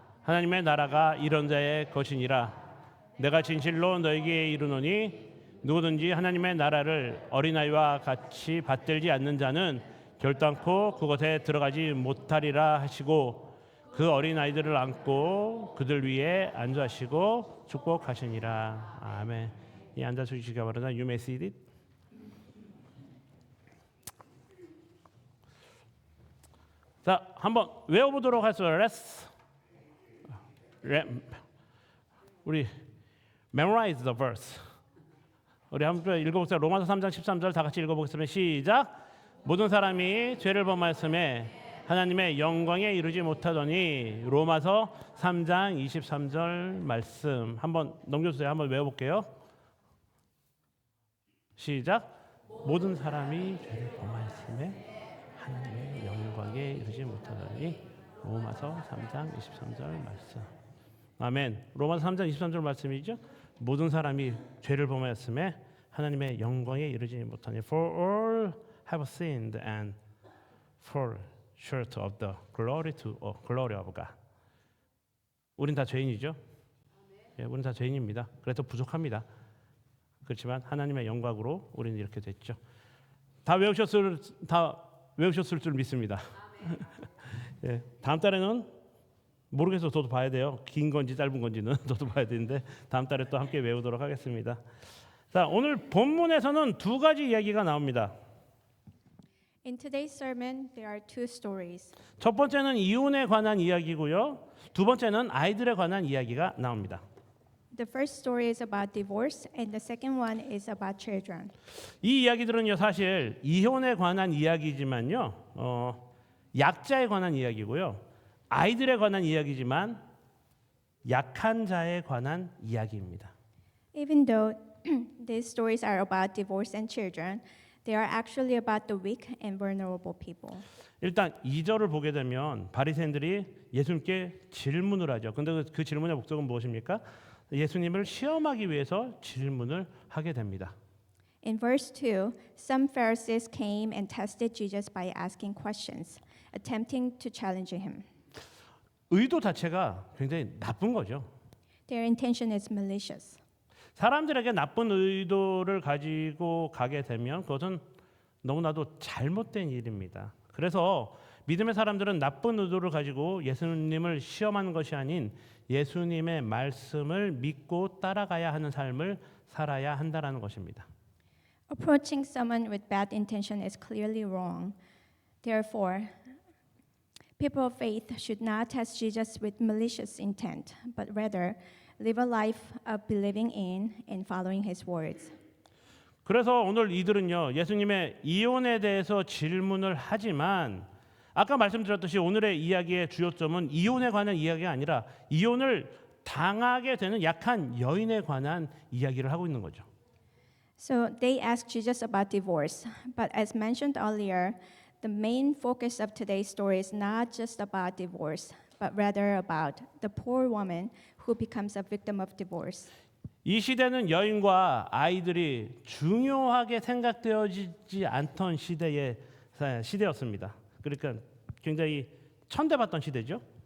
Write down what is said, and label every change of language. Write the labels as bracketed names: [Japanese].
[Korean] 하나님의 나라가 이런 자의 것이니라. 내가 진실로 너에게 이르노니 누구든지 하나님의 나라를 어린아이와 같이 받들지 않는 자는 결단코 그것에 들어가지 못하리라 하시고 그 어린아이들을 안고 그들 위에 앉으시고 축복하시니라. 아멘. 이 앉아서 주시기 바랍니다. [English] You may sit it. [Korean] 자, 한번 외워보도록 하겠습니다. [English] 우리 memorize the verse. [Korean] 우리 한번 읽어보세요. 로마서 3장 13절 다 같이 읽어보겠습니다. 시작. 모든 사람이 죄를 범하였음에 하나님의 영광에 이르지 못하더니. 로마서 3장 23절 말씀 한번 넘겨주세요. 한번 외워볼게요. 시작. 모든 사람이 죄를 범하였음에 하나님의 영광에 이르지 못하더니. 로마서 3장 23절 말씀. 아멘. 로마서 3장 23절 말씀이죠. 모든 사람이 죄를 범하였음에 하나님의 영광에 이르지 못하니. [English] For all have sinned and fall short of the glory of God. [Korean] 우린 다 죄인이죠. 예, 우린 다 죄인입니다. 그래서 부족합니다. 그렇지만 하나님의 영광으로 우리는 이렇게 됐죠. 다 외우셨을 줄 믿습니다. 예, 다음 달에는 모르겠어요. 저도 봐야 돼요. 긴 건지 짧은 건지는 저도 봐야 되는데 다음 달에 또 함께 외우도록 하겠습니다. 자, 오늘 본문에서는 두 가지 이야기가 나옵니다. [English] In today's sermon, there are two stories. [Korean] 첫 번째는 이혼에 관한 이야기고요. 두 번째는 아이들에 관한 이야기가 나옵니다. [English] The first story is about divorce, and the second one is about children. [Korean] 이 이야기들은요, 사실 이혼에 관한 이야기지만요, 약자에 관한 이야기고요, 아이들에 관한 이야기지만 약한 자에 관한 이야기입니다. [English] Even though these stories are about divorce and children, they are actually about the weak and vulnerable people. [Korean] 일단 2절을 보게 되면 바리새인들이 예수님께 질문을 하죠. 근데 그 질문의 목적은 무엇입니까? 예수님을 시험하기 위해서 질문을 하게 됩니다. [English] In verse 2, some Pharisees came and tested Jesus by asking questions, attempting to challenge him. [Korean] 의도 자체가 굉장히 나쁜 거죠. [English] Their intention is malicious. [Korean] 사람들에게 나쁜 의도를 가지고 가게 되면 그것은 너무나도 잘못된 일입니다. 그래서 믿음의 사람들은 나쁜 의도를 가지고 예수님을 시험하는 것이 아닌 예수님의 말씀을 믿고 따라가야 하는 삶을 살아야 한다라는 것입니다. [English] Approaching someone with bad intention is clearly wrong. Therefore, people of faith should not test Jesus with malicious intent, but rather live a life of believing in and following his words. [Korean] 그래서 오늘 이들은요, 예수님의 이혼에 대해서 질문을 하지만 아까 말씀드렸듯이 오늘의 이야기의 주요점은 이혼에 관한 이야기가 아니라 이혼을 당하게 되는 약한 여인에 관한 이야기를 하고 있는 거죠. [English] So they asked Jesus about divorce, but as mentioned earlier, the main focus of today's story is not just about divorce, but rather about the poor woman who becomes a victim of divorce. [Korean] 이 시대는 여인과 아이들이 중요하게 생각되어지지 않던 시대였습니다. 그러니까 굉장히 천대받던 시대죠.